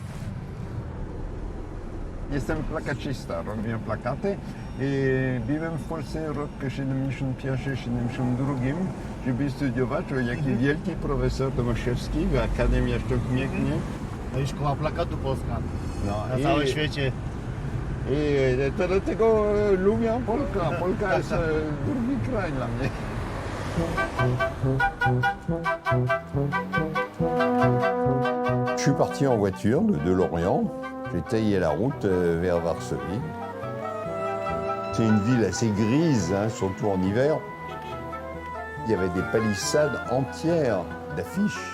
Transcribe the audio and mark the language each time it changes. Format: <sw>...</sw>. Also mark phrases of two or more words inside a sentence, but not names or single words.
<pl>Jestem plakacista, robiłem plakaty i byłem w Polsce rok 71-72, żeby studiować, o jaki wielki profesor Tomaszewski w Akademii Sztuk Pięknych. No i szkoła plakatu polska No, na całym świecie. I to dlatego lubię Polka. Polka jest drugi kraj dla mnie.</pl> <fr>Je suis parti en voiture de Lorient. J'ai taillé la route vers Varsovie. C'est une ville assez grise, hein, surtout en hiver. Il y avait des palissades entières d'affiches.</fr>